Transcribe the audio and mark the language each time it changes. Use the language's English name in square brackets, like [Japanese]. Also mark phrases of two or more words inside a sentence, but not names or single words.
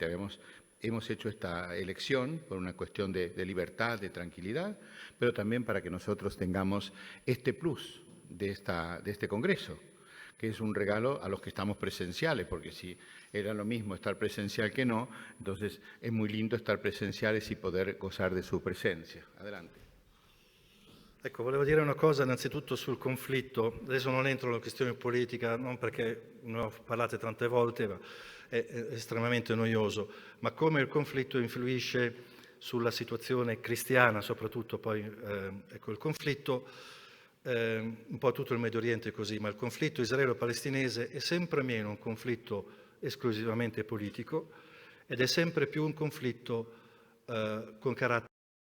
[Spanish] Hemos hecho esta elección por una cuestión de libertad, de tranquilidad, pero también para que nosotros tengamos este plus de este congreso, que es un regalo a los que estamos presenciales, porque si era lo mismo estar presencial que no, entonces es muy lindo estar presenciales y poder gozar de su presencia. Adelante. [Italian] Ecco, volevo dire una cosa innanzitutto sul conflitto. Adesso non entro nella questione politica, non perché ne ho parlate tante volte, ma è estremamente noioso, ma come il conflitto influisce sulla situazione cristiana, soprattutto poi, ecco, il conflitto, un po' tutto il Medio Oriente è così, ma il conflitto israelo-palestinese è sempre meno un conflitto esclusivamente politico ed è sempre più un conflitto con carattere